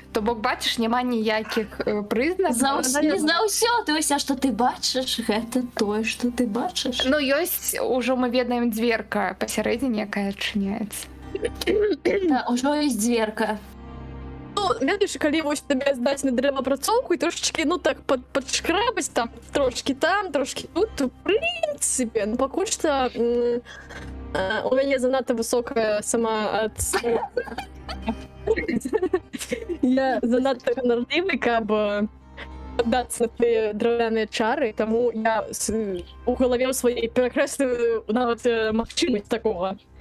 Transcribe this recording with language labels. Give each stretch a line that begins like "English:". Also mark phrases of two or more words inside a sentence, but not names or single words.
Belarusian: То бок, бачыш, няма ніякіх прызнакаў. Не за ўсё,
Russian: то есть,
Belarusian: а што ты бачыш, гэта тое, што ты бачыш. Ну, ёсць, ужо мы ведаем дзверка пасярэдзіне, якая адчыняецца. Да, ужо ёсць дзверка. Ну, ведаеш, калі вось табе здаць на дрэваапрацоўку і трошечки, ну так, падшкрабаць там, трошки там, трошки тут, то, в прынцыпе, ну, пакуль што у мяне занадта высокая самаацэнка. Я занадта ганарлівы, каб паддацца на тыя драўляныя чары, таму я у галаве ў сваёй перакрэсліваю нават магчымасць такога.